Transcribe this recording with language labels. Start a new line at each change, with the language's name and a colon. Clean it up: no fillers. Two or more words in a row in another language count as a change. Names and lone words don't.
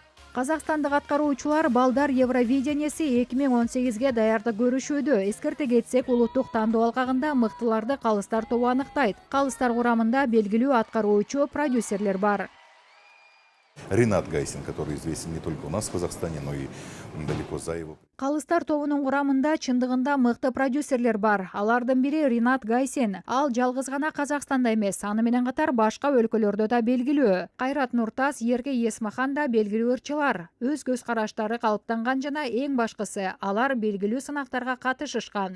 Kyrgyz: Казакстандык аткаруучулар балдар Евровиденияси 2018-ге даярдык көрүшүүдө. Эскерте кетсек, улуттук тандоо алкагында мыктыларды калыстар тобу аныктайт. Калыстар курамында белгилүү аткаруучу, продюсерлер бар.
Russian: Ринат Гайсин, который известен не только у нас в Казахстане, но и далеко за его.
Kyrgyz: Калыстар тобунун курамында чындыгында мыкты продюсерлер бар. Алардын бири Ринат Гайсин. Ал жалгыз гана Казакстанда эмес, аны менен катар башка өлкөлөрдө да белгилүү. Кайрат Нуртас, Ерке Есмахан да белгилүү ырчылар. Өз көз караштары калыптанган жана эң башкысы, алар белгилүү сынактарга катышышкан.